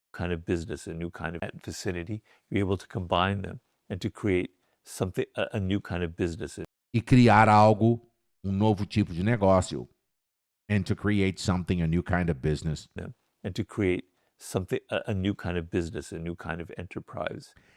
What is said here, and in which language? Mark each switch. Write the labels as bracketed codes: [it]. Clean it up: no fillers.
[en] Kind of business, a new kind of vicinity, you're able to combine them and to create something, a new kind of business. [pt] E criar algo, novo tipo de negócio. [en] And to create something, a new kind of business. And to create something, a new kind of business, a new kind of enterprise.